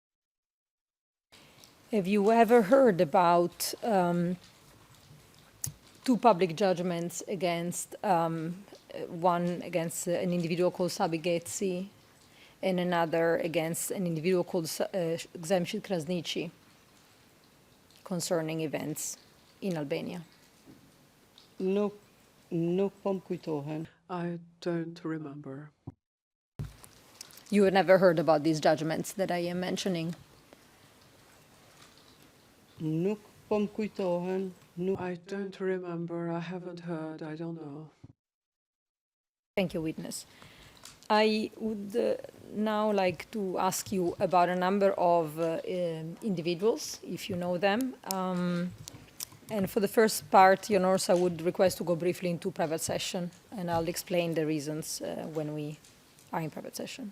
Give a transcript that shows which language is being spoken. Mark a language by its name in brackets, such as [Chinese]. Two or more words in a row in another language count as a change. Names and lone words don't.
[English] Have you ever heard about two public judgments against, one against an individual called Sabi Getzi and another against an individual called Zemshid Krasniqi concerning events in Albania? [Albanian] nuk po më kujtohen. [English] I don't remember. You have never heard about these judgments that I am mentioning? [Albanian] Nuk po më kujtohen. [English] I don't remember. I haven't heard. I don't know. Thank you, witness. I would now like to ask you about a number of individuals, if you know them. And for the first part, Your Honors, I would request to go briefly into private session, and I'll explain the reasons when we are in private session.